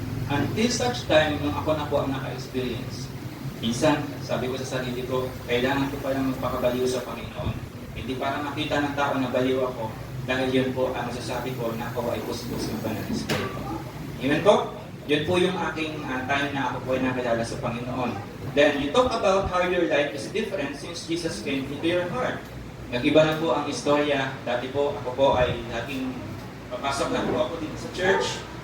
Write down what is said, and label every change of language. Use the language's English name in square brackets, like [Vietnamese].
[English] Until such time, [Filipino] nung ako na po ang naka-experience, minsan, sabi ko sa sarili ko, kailangan ko palang magpakabaliw sa Panginoon. Hindi para makita ng tao na baliw ako, dahil yun po ang masasabi ko na ako ay puspos ng banal na Espiritu. Amen po? Yun po yung aking time na ako po ay nakilala sa Panginoon. [English] Then, you talk about how your life is different since Jesus came into your heart. [Filipino] Nag-iba na po ang istorya. Dati po, ako po ay dating papasok na po ako dito sa church.